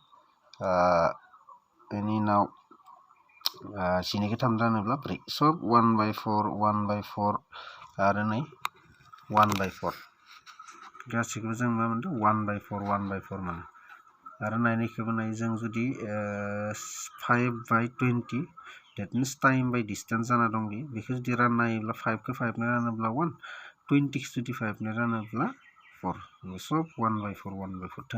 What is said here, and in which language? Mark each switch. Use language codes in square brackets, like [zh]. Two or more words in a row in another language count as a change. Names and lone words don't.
[brx] बेनि उनाव 4 खौ 3 रानोब्ला 4 सब 1/4 आरो नै 1/4 गासैखौबो जों मा मोनदों 1/4 मोनो आरो नायनायखौबो नाय जों जुदि 5/20 [en] that means time by distance [brx] जाना दं बेखौ जुदि रानना नायोब्ला 5 खौ 5 नो रानोब्ला 1 20 खौ जुदि 5 नो रानोब्ला 4 सब 1/4 थों